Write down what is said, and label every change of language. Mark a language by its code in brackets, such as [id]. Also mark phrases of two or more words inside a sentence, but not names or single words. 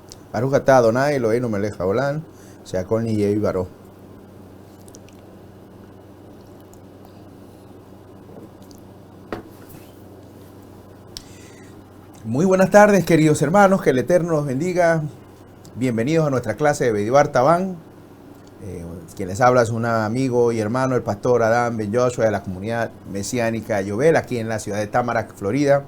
[he] ברוך אתה אדוני אלוהינו מלך העולם שהכל נהיה בדברו. [es] Muy buenas tardes, queridos hermanos, que el Eterno los bendiga. Bienvenidos a nuestra clase de Bedibar Tabán. Quien les habla es un amigo y hermano, el pastor Adam Ben Joshua de la comunidad mesiánica Yobel, aquí en la ciudad de Tamarack, Florida.